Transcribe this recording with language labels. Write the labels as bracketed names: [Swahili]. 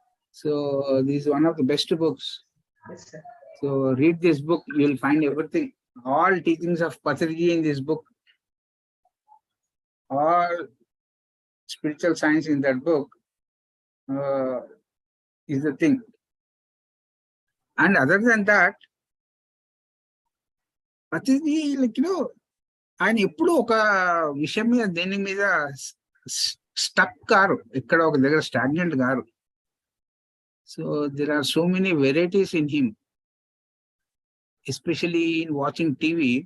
[English] So this is one of the best books. Yes, sir. So read this book, you will find everything. All teachings of Patriji in this book. All spiritual science in that book is the thing. And other than that, [Telugu] Patriji, ఆయన ఎప్పుడు ఒక విషయం మీద దేని మీద stuck car, ఎక్కడ ఒక దగ్గర stagnant car. [English] So there are so many varieties in him, especially in watching TV.